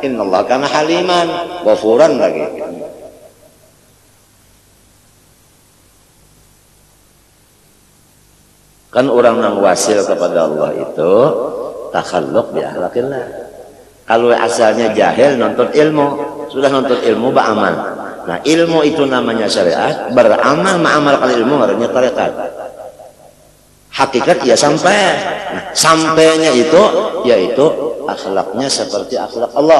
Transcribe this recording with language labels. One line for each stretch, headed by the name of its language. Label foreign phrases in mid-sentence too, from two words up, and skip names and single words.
Arabic: إن الله كان حليما غفورا
Banjar: lagi. Kan orang nang wasil kepada Allah itu
Arabic: تخلق بأخلاق الله.
Banjar: Kalau asalnya jahil nuntut ilmu, sudah nuntut ilmu beramal.
Indonesian: Nah, ilmu itu namanya syariat, beramal mengamalkan ilmu namanya tarekat. Hakikat ya sampai. Nah, sampainya itu yaitu akhlaknya seperti akhlak Allah.